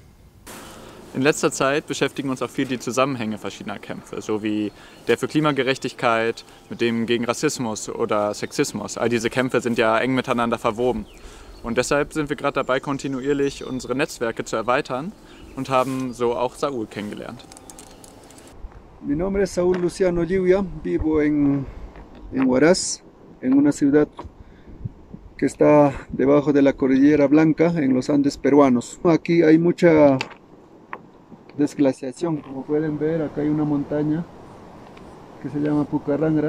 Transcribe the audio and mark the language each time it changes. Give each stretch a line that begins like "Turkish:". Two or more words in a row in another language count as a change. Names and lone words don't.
German: In letzter Zeit beschäftigen uns auch viel die Zusammenhänge verschiedener Kämpfe, so wie der für Klimagerechtigkeit, mit dem gegen Rassismus oder Sexismus. All diese Kämpfe sind ja eng miteinander verwoben. Und deshalb sind wir gerade dabei, kontinuierlich unsere Netzwerke zu erweitern und haben so auch Saúl kennengelernt.
Spanish: Mi nombre es Saúl Luciano Lluvia, vivo en Huaraz, en una ciudad que está debajo de la Cordillera Blanca, en los Andes peruanos. Aquí hay mucha desglaciación, como pueden ver, acá hay una montaña que se llama Pucarrangra.